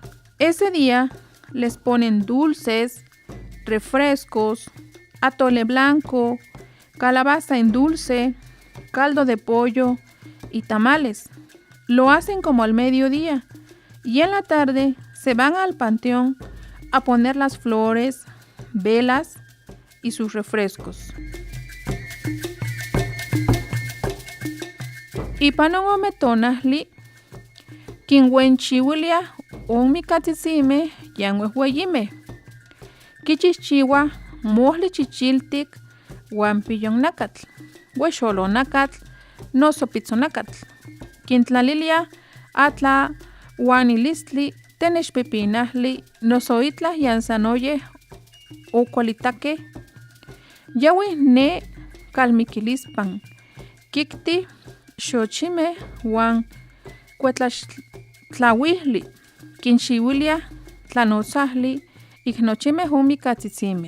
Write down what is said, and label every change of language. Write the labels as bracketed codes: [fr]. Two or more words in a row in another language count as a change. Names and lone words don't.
[es] Ese día les ponen dulces, refrescos, atole blanco, calabaza en dulce, caldo de pollo y tamales. Lo hacen como al mediodía y en la tarde se van al panteón a poner las flores, velas y sus refrescos. [nhe] Ipanon ometonahli, quinhuenchihuilia onmicatzizime yanhuehueyime, quichihchiua mohli chichiltic huan pillonnacatl, huexolonacatl, noso pitzonacatl, quintlalilia atla huanilistli, tenexpipinahli, noso itlah yansanoye o cualitaque, yawi ne calmiquilispan, kikti, xochime huan cuetlaxtlauihli, quinxiuilia tlanotzahli, ignochime onmicatzizime.